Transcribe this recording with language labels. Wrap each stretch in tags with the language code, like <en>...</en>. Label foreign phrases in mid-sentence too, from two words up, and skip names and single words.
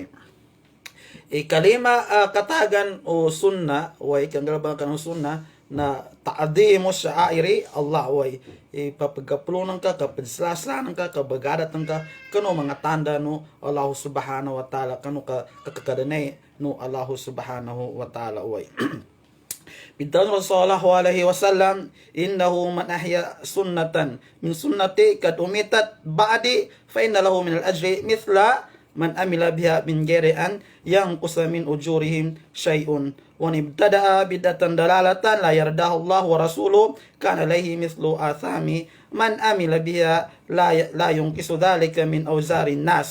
<mrw>kalima katagan o sunna kang galabakan ng sunna na</mrw> <ar>تعظيم شعائر الله</ar> <mrw>ipapagapulunan ka kapadslaslanan ka kabagadatan ka kano mga tanda no</mrw> <ar>الله سبحانه وتعالى</ar> <mrw>kano kakakadanay no</mrw> <ar>الله سبحانه وتعالى</ar> <mrw>Bidang</mrw> <ar>رسول الله عليه وسلم إنه من أحيا سنة من سنتي قد أميتت بعدي فإن له من الأجر مثل من عمل بها من غير أن ينقص من أجورهم شيء وابتدع بدعة ضلالة لا يرضاه الله ورسوله كان عليه مثل آثام من عمل بها لا ينقص ذلك من أوزار الناس.</ar>